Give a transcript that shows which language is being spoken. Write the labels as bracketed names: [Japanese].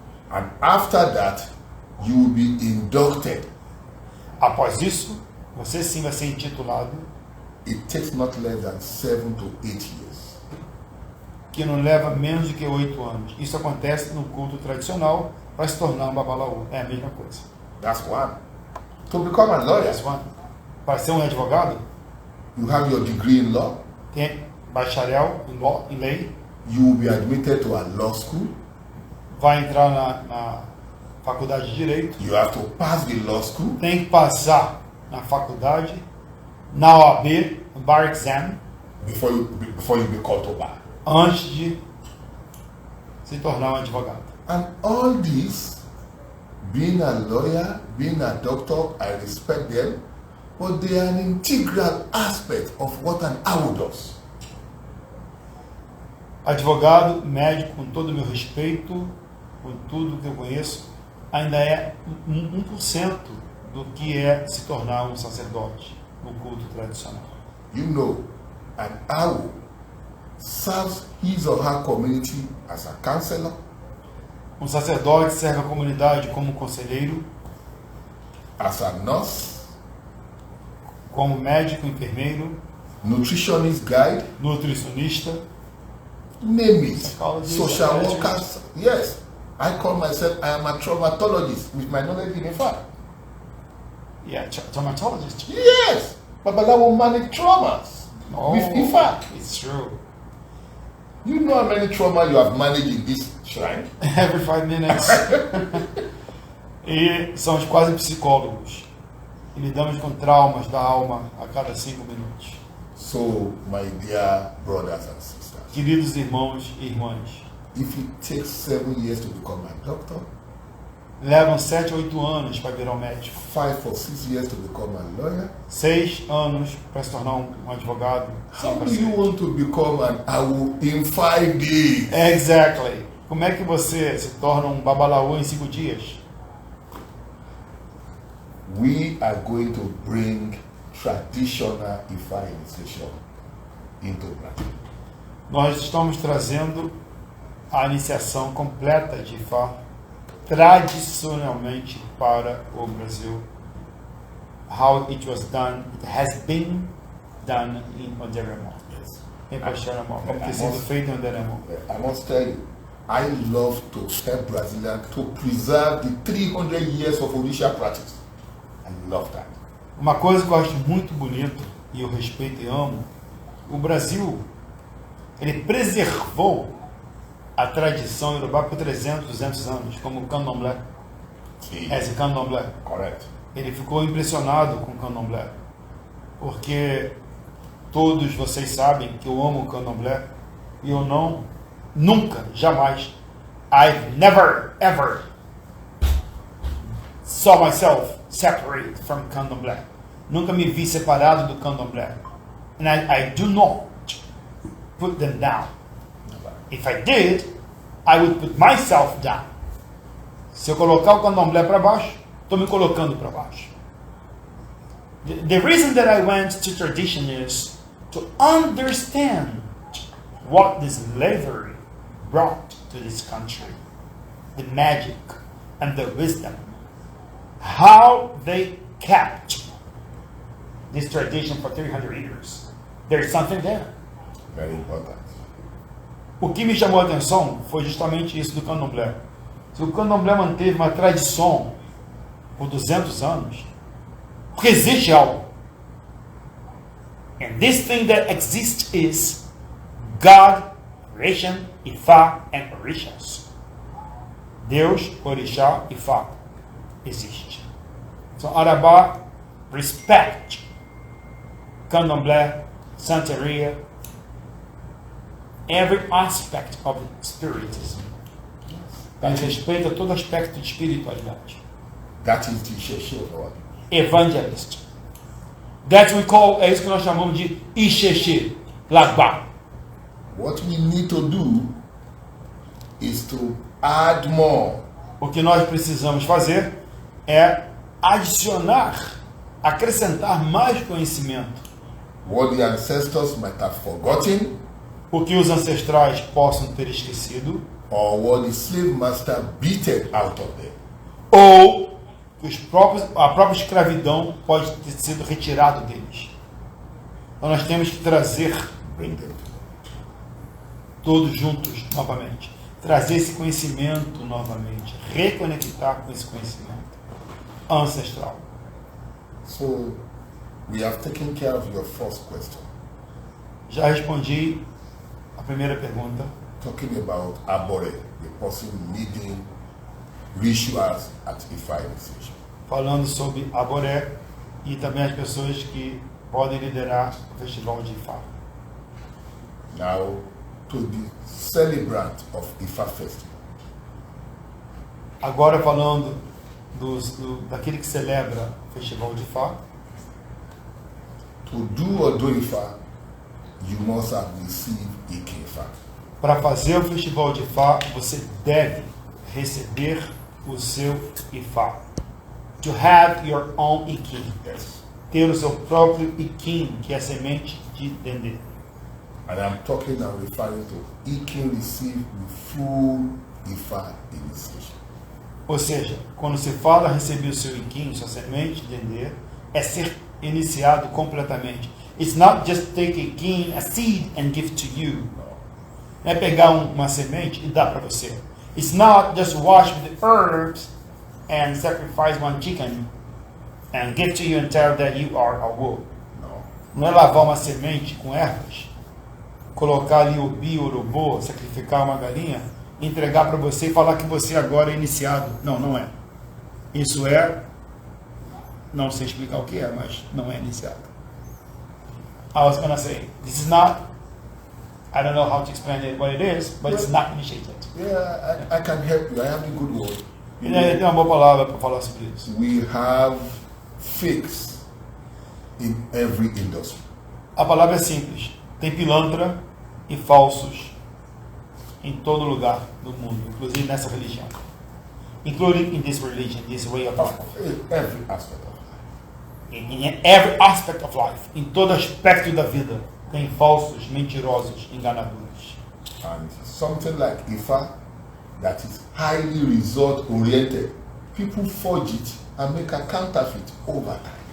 [English] And after that, you will be inducted. [Portuguese] Após isso, você sim vai ser intitulado, [English] It takes not less than 7 to 8 years. [Portuguese] que não leva menos do que 8 anos. Isso acontece no culto tradicional para se tornar um babalaú. É a mesma coisa. [English] That's one. To become a lawyer, That's one. [Portuguese] Para ser um advogado, [English] you have your degree in law. [Portuguese] tem bacharel em lei, [English] You will be admitted to a law school. [Portuguese] vai entrar na faculdade de Direito, [English] You have to pass the law school. [Portuguese] tem que passar na faculdade, na OAB, no Bar Exam, [English] Before you be called to bar. [Portuguese] antes de se tornar um advogado. [English] And all this, being a lawyer, being a doctor, I respect them, but they are an integral aspect of what an AWO does. [Portuguese] Advogado, médico, com todo o meu respeito, com tudo que eu conheço, ainda é 1% do que é se tornar um sacerdote no culto tradicional. [English] You know, an AWO serves his or her community as a counselor, [Portuguese] Um sacerdote serve a comunidade como conselheiro, [English] as a nurse, [Portuguese] como médico, enfermeiro, [English] nutritionist guide, [Portuguese] nutricionista, [English] name it, Psychologist, social psychiatrist. workers. Yes, I call myself, I am a traumatologist with my knowledge in fact. traumatologist. Yes, Babalawo manage traumas with IFA. It's true. You know how many trauma you have managed in this shrine? Every 5 minutes. [Portuguese] E somos quase psicólogos. E lidamos com traumas da alma a cada 5 minutos. [English] So, my dear brothers and sisters, [Portuguese] Queridos irmãos e irmãs, [English] if it takes 7 years to become a doctor, [Portuguese] levam 7 ou 8 anos para virar um médico, [English] 5 or 6 years to become a lawyer, [Portuguese] 6 anos para se tornar um advogado. [English] how do you want to become an AWO in 5 days? Exactly. [Portuguese] Como é que você se torna um babalaú em 5 dias? [English] We are going to bring traditional IFA initiation into practice. [Portuguese] Nós estamos trazendo a iniciação completa de Ifá tradicionalmente para o Brasil. [English] How it was done, it has been done in Onderemo. Yes. [Portuguese] Em Paixaramo, como tem sido feito em Onderemo. [English] I must tell you, I love to help Brazilians to preserve the 300 years of Odisha practice. I love that. [Portuguese] Uma coisa que eu acho muito bonito, e eu respeito e amo, o Brasil, ele preservou a tradição iorubá por 300, 200 anos, como o candomblé. [English] See, [Portuguese] Esse candomblé. [English] correct. [Portuguese] Ele ficou impressionado com o candomblé, porque todos vocês sabem que eu amo o candomblé, e eu nunca, jamais, [English] I've never, ever saw myself separate from candomblé. [Portuguese] Nunca me vi separado do candomblé. [English] And I do not put them down. If I did, I would put myself down. [Portuguese] Se eu colocar o candomblé para baixo, estou me colocando para baixo. [English] The reason that I went to tradition is to understand what the slavery brought to this country, the magic and the wisdom, how they kept this tradition for 300 years. There's something there. Very important. [Portuguese] O que me chamou a atenção foi justamente isso do candomblé. Se o candomblé manteve uma tradição por 200 anos, porque existe algo. [English] And this thing that exists is God, creation, Ifá and Orishas. [Portuguese] Deus, Orixá, Ifá. Existe. [English] So Arabá, respect. Candomblé, Santeria, every aspect of spiritism. [Portuguese] Ele respeita todo aspecto de espiritualidade. [English] That is the Isheshe of our people. Evangelist. That we call, [Portuguese] é isso que nós chamamos de Isheshe, Lagba. [English] What we need to do is to add more. [Portuguese] O que nós precisamos fazer é adicionar, acrescentar mais conhecimento. [English] What the ancestors might have forgotten, [Portuguese] O que os ancestrais possam ter esquecido, [English] or what the slave master beaten out of them. [Portuguese] ou que a própria escravidão pode ter sido retirado deles. Então nós temos que trazer [English] Bring them. [Portuguese] todos juntos novamente. Trazer esse conhecimento novamente. Reconectar com esse conhecimento ancestral. [English] So, we have taken care of your first question, [Portuguese] Já respondi a primeira pergunta. [English] talking about Abore, the person leading rituals at Ifa initiation. [Portuguese] Falando sobre Aboré e também as pessoas que podem liderar o festival de Ifá. [English] Now, to the celebrant of Ifa festival, [Portuguese] Agora falando daquele que celebra o festival de Ifá. [English] to do or do Ifa, you must have received Ifa. [Portuguese] Para fazer o festival de Ifá, você deve receber o seu Ifá. [English] To have your own Ikim. Yes. [Portuguese] Ter o seu próprio Ikim, que é a semente de Dendê. [English] And I'm referring to Ikim received the full Ifa initiation. [Portuguese] Ou seja, quando se fala receber o seu Ikim, sua semente de Dendê, é ser iniciado completamente. [English] It's not just take Ikim, a seed, and give to you. [Portuguese] Não é pegar uma semente e dar para você. [English] It's not just wash with the herbs and sacrifice one chicken and give to you and tell that you are a wolf. No. [Portuguese] Não é lavar uma semente com ervas, colocar ali o biorobô, sacrificar uma galinha, entregar para você e falar que você agora é iniciado. Não, não é. Isso é, não sei explicar o que é, mas não é iniciado. [English] I was gonna say, this is not, I don't know how to explain it, what it is, but it's not initiated. Yeah, I can help you. I have a good word. [Portuguese] E tem uma boa palavra para falar sobre isso. [English] We have fakes in every industry. [Portuguese] A palavra é simples. Tem pilantra e falsos em todo lugar do mundo, inclusive nessa religião. [English] Including in this religion, this way of life. In every aspect of life. In every aspect of life. [Portuguese] Em todo aspecto da vida. Tem falsos, mentirosos, enganadores. [English] And something like Ifa that is highly result oriented, people forge it and make a counterfeit over time.